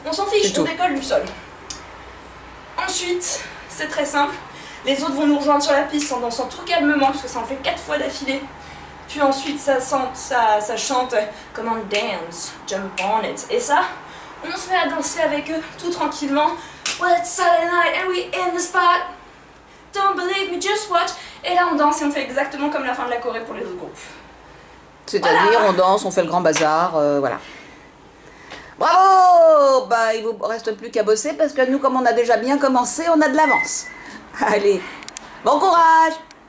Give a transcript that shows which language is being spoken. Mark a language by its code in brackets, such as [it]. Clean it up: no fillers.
[fr] On s'en fiche, on décolle du sol. Ensuite, c'est très simple, les autres vont nous rejoindre sur la piste en dansant tout calmement, parce que ça en fait 4 fois d'affilée. Puis ensuite, ça chante [en] Come on dance, jump on it. [fr] Et ça, on se met à danser avec eux tout tranquillement. [en] Well, it's Saturday night and we in the spot. Don't believe me, just watch. [fr] Et là, on danse et on fait exactement comme la fin de la choré pour les autres groupes. C'est-à-dire, voilà. On danse, on fait le grand bazar, voilà. Bravo! Bah, il vous reste plus qu'à bosser parce que nous, comme on a déjà bien commencé, on a de l'avance. Allez, bon courage!